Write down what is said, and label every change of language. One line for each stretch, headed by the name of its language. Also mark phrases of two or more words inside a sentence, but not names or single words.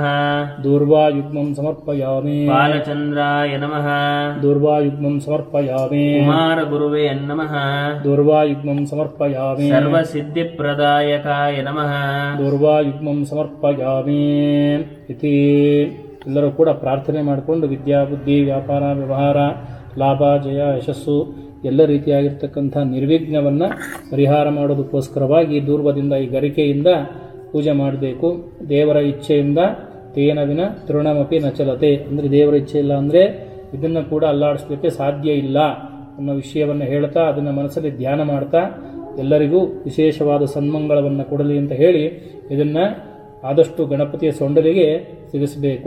Sanskrit: दूर्वाग्मं समर्पयामि बालचन्द्राय नमः दूर्वाग्मं समर्पयामि गुरुवे नमः दूर्वायुग्मं समर्पयामि सर्वसिद्धिप्रदायकाय नमः दूर्वायुग्मं समर्पयामि इति
Kannada: ಎಲ್ಲರೂ ಕೂಡ ಪ್ರಾರ್ಥನೆ ಮಾಡಿಕೊಂಡು ವಿದ್ಯಾ ಬುದ್ಧಿ ವ್ಯಾಪಾರ ವ್ಯವಹಾರ ಲಾಭ ಜಯ ಯಶಸ್ಸು ಎಲ್ಲ ರೀತಿಯಾಗಿರ್ತಕ್ಕಂಥ ನಿರ್ವಿಘ್ನವನ್ನು ಪರಿಹಾರ ಮಾಡೋದಕ್ಕೋಸ್ಕರವಾಗಿ ದೂರ್ವದಿಂದ ಈ ಗರಿಕೆಯಿಂದ ಪೂಜೆ ಮಾಡಬೇಕು. ದೇವರ ಇಚ್ಛೆಯಿಂದ
Sanskrit: ತೇನ ವಿನ ತೃಣಮಪಿ ನಚಲತೆ
Kannada: ಅಂದರೆ ದೇವರ ಇಚ್ಛೆ ಇಲ್ಲ ಅಂದರೆ ಇದನ್ನು ಕೂಡ ಅಲ್ಲಾಡಿಸ್ಲಿಕ್ಕೆ ಸಾಧ್ಯ ಇಲ್ಲ ಅನ್ನೋ ವಿಷಯವನ್ನು ಹೇಳ್ತಾ ಅದನ್ನು ಮನಸ್ಸಲ್ಲಿ ಧ್ಯಾನ ಮಾಡ್ತಾ ಎಲ್ಲರಿಗೂ ವಿಶೇಷವಾದ ಸನ್ಮಂಗಳವನ್ನು ಕೊಡಲಿ ಅಂತ ಹೇಳಿ ಇದನ್ನು ಆದಷ್ಟು ಗಣಪತಿಯ ಸೊಂಡಲಿಗೆ ಸಿಗಿಸಬೇಕು.